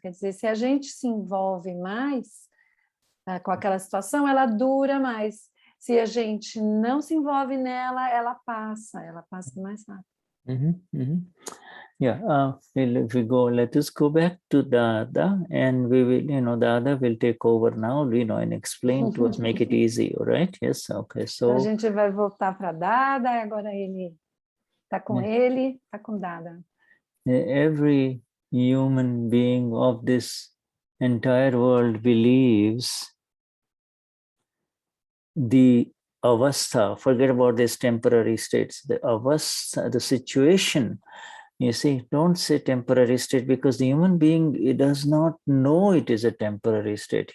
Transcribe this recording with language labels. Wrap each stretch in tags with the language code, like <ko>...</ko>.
<pt>Quer dizer, se a gente se envolve mais com aquela situação, ela dura mais. Se a gente não se envolve nela, ela passa mais rápido.</pt> <en>Yeah, if we go, let us go back to Dada, and we will, Dada will take over now, and explain to us, make it easy, all right? Yes, okay. So</en> <pt>então a gente vai voltar para Dada, agora ele está com ele, está com Dada.</pt> <en>Every human being of this entire world believes the avastha, forget about these temporary states, the avastha, the situation. You see, don't say temporary state, because the human being, he does not know it is a temporary state.</en>